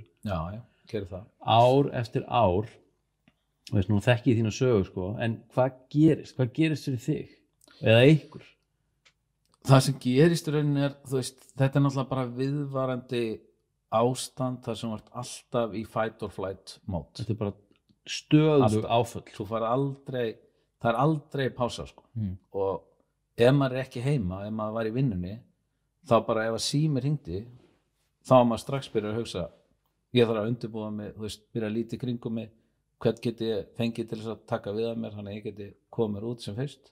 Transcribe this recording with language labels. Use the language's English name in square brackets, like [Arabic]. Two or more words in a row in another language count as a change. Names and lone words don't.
[Icelandic] Já, gerir það. Ár eftir ár, þú veist, nú þekki ég þína sögu, sko, en hvað gerist fyrir þig? Eða ykkur? Það sem gerist í rauninni þú veist, þetta náttúrulega bara viðvarandi ástand þar sem vart alltaf í [English] fight or flight [Icelandic] mót. Þetta bara stöðug áföll. Þú fær það aldrei pása sko. Og ef maður ekki heima, ef maður var í vinnunni, þá bara ef að símir hringdi, þá maður strax byrja að hugsa, ég þarf að undirbúa mig, þú veist, byrja að líti kringum mig, hvern geti ég fengið til þess að taka við að mér, þannig að ég geti komið mér út sem fyrst.